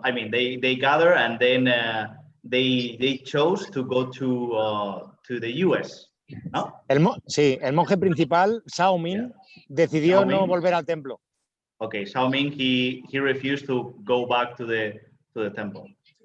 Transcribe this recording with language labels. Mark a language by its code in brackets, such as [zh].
[en] I mean, they gather and then they chose to go to the U.S. [es] ¿no? Sí, el monje principal, Shao Ming, decidió Shao no Ming. volver al templo. [en] Okay, Shao Ming, he refused to go back to the temple.